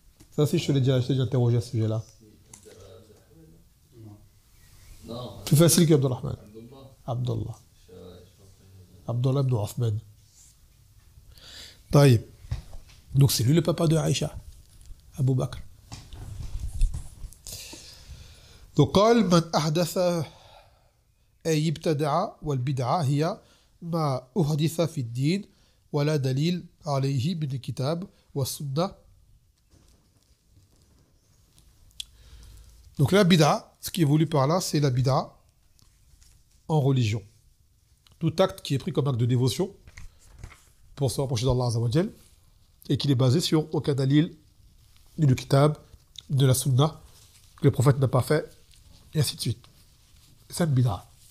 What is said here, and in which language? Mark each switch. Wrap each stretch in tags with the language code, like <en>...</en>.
<fr>Ça aussi, je te l'ai déjà interrogé à ce sujet-là. Non. Plus facile qu'Abdurrahman. Abdullah. Abdullah. Abdullah ibn Uthman. Taïb. Donc c'est lui le papa de Aïcha. Abu Bakr.</fr> <ar>Donc قال من أحدث أي ابتدع والبدعة هي ما أحدث في الدين ولا دليل عليه من الكتاب والسنة.</ar> <fr>Donc la bid'a, ce qui est voulu par là, c'est la bid'a en religion. Tout acte qui est pris comme acte de dévotion pour se rapprocher d'Allah Azza wa Jal et qui est basé sur aucun dalil ni du kitab, ni de la sunna que le prophète n'a pas fait, et ainsi de suite. C'est une bid'a.</fr>